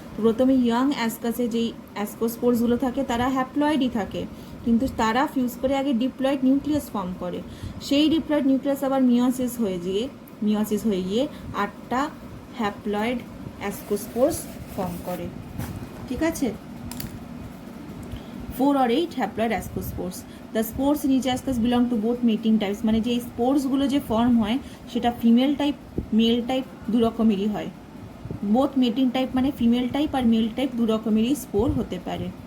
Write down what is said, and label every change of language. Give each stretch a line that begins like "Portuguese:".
Bangla: প্রথমে ইয়াং অ্যাসকাসে যেই অ্যাসকোস্পোর্সগুলো থাকে তারা হ্যাপ্লয়েডই থাকে, কিন্তু তারা ফিউজ করে আগে ডিপ্লয়েড নিউক্লিয়াস ফর্ম করে, সেই ডিপ্লয়েড নিউক্লিয়াস আবার মিওসিস হয়ে গিয়ে 8টা হ্যাপ্লয়েড অ্যাসকোস্পোর্স ফর্ম করে, ঠিক আছে।
English: 4 or 8 haploid ascospores. The spores in each ascus belong to both mating types.
Bangla: মানে যে স্পোর্সগুলো যে ফর্ম হয় সেটা ফিমেল টাইপ মেল টাইপ দু রকমেরই হয়। বোথ মেটিং টাইপ মানে ফিমেল টাইপ আর মেল টাইপ দু রকমেরই স্পোর হতে পারে।